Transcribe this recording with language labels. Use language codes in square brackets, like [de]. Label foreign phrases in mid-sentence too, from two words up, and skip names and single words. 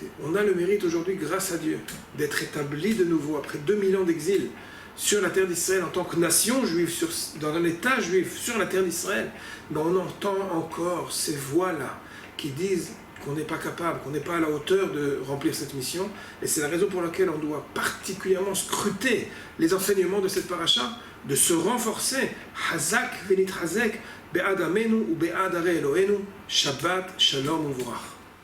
[fr] On a le mérite aujourd'hui, grâce à Dieu, d'être établi de nouveau, après 2000 ans d'exil, sur la terre d'Israël en tant que nation juive, dans un état juif, sur la terre d'Israël. Mais on entend encore ces voix-là qui disent qu'on n'est pas capable, qu'on n'est pas à la hauteur de remplir cette mission. Et c'est la raison pour laquelle on doit particulièrement scruter les enseignements de cette paracha, de se renforcer. [he] חזק ונתחזק בעד עמנו ובעד ערי אלוהינו, שבת, שלום ומבורך.